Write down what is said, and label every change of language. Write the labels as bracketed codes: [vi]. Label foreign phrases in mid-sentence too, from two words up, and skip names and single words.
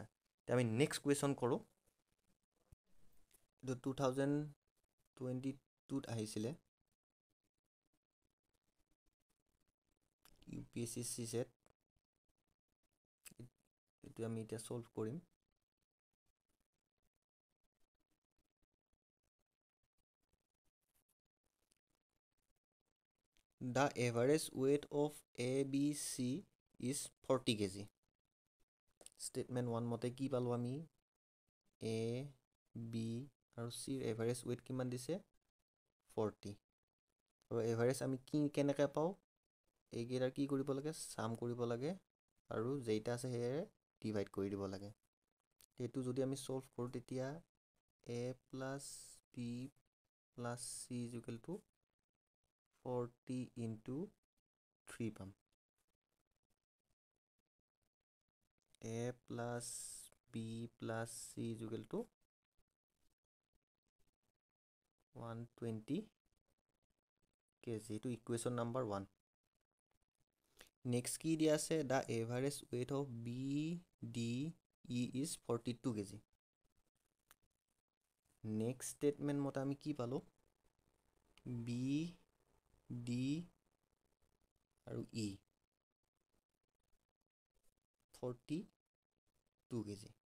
[as] এতিয়া আমি [en] next question [as] কৰোঁ। এইটো 2022ত আহিছিলে UPSC CSET। এইটো আমি এতিয়া সলভ কৰিম। [en] The average weight of ABC is 40 kg. [as] Statement 1 মতে কি পালো আমি? A, B আৰু C [en] average weight [as] কিমান দিছে? 40। আৰু এভাৰেজ আমি কেনেকৈ পাওঁ? এইকেইটাৰ কি কৰিব লাগে? সাম কৰিব লাগে আৰু যেইটা আছে সেয়ে ডিভাইড কৰি দিব লাগে। এইটো যদি আমি সলভ কৰোঁ তেতিয়া [en] A plus B plus C is equal to 40 into 3 [as] পাম। [en] A plus B plus C is equal to 120 kg। [as] এইটো [en] equation number 1. [as] নেক্সট কি দিয়া আছে? [en] the average weight of BDE is 42 kg. next statement [as] মতে আমি কি পালোঁ? BD আৰু E 42 kg।